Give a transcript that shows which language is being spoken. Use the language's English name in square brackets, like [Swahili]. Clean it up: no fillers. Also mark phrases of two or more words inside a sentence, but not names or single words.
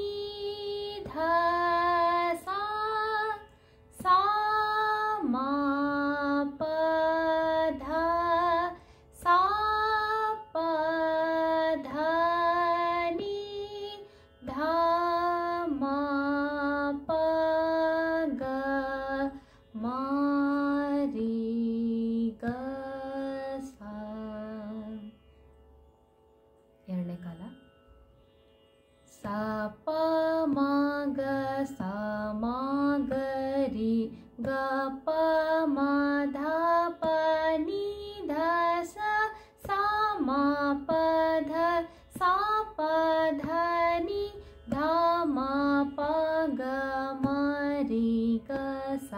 [Kannada] ध सा सा म प ध सा प ध नि ध म प ग म रि ಗ ಸ. ಎರಡನೇ ಕಾಲ ಸ ಪ ಮ ಗ ಸ ಮ ಗ ರಿ ಗ ಪ ಮ ಧ ಪ ನಿ ಧ ಸ ಸ ಮ ಪ ಧ ಸ ಪ ಧ ನಿ ಧ ಮ ಪ ಗ ಮ ರಿ ಗ ಸ.